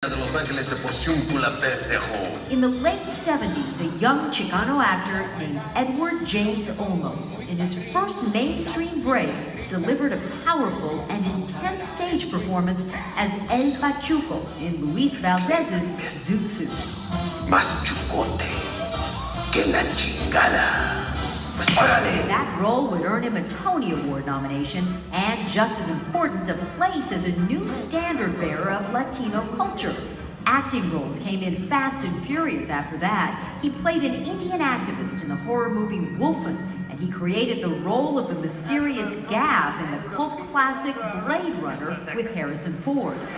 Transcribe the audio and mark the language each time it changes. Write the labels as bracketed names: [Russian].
[Spanish] Los Ángeles por si un culo pendejo. [English] In the late 70s, a young Chicano actor named Edward James Olmos, in his first mainstream break, delivered a powerful and intense stage performance as El Pachuco in Luis Valdez's Zoot Suit. [Spanish] Más chucote que la chingada. Pues órale. [English] That role would earn him a Tony Award nomination and, just as important, a place as a new standard bearer of Latino culture. Acting roles came in fast and furious after that. He played an Indian activist in the horror movie Wolfen, and he created the role of the mysterious Gav in the cult classic Blade Runner with Harrison Ford.